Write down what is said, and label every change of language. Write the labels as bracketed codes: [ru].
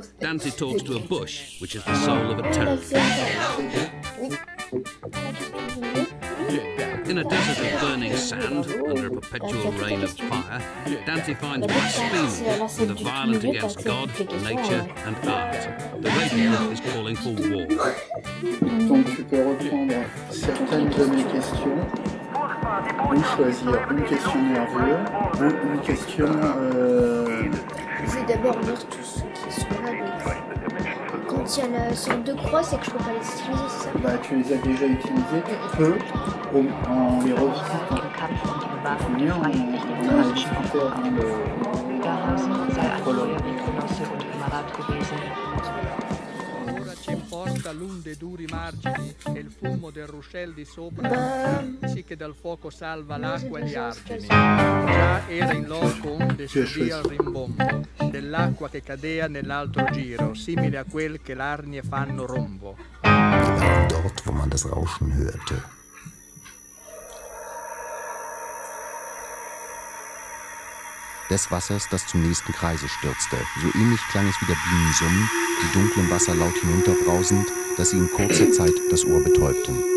[en] Dante talks to a bush, which is the soul of a toad. In a desert of burning sand, under a perpetual rain of fire, Dante finds blasphemy with the violence against God, nature, and art. The radio is calling for war. [fr] Donc tu peux reprendre certaines de mes questions, ou choisir une question nerveuse, ou une question... Je vais d'abord lire tous ceux qui sont là, mais... Quand il y a la sorte de croix, c'est que je peux pas les utiliser, c'est ça? Bah, tu les as déjà utilisés peu, en les revisitant. C'est mieux, on a un petit peu à prendre... [it] tutta l'un dei duri margini e il fumo del ruscel di sopra, sì che dal fuoco salva l'acqua e gli argini. Già era in loco onde subia il rimbombo dell'acqua che cadea nell'altro giro, simile a quel che l'arnie fanno rombo. [de] Dort, wo man das Rauschen hörte. Des Wassers, das zum nächsten Kreise stürzte. So ähnlich klang es wie der Bienensummen, die dunklen Wasser laut hinunterbrausend, dass sie in kurzer Zeit das Ohr betäubten.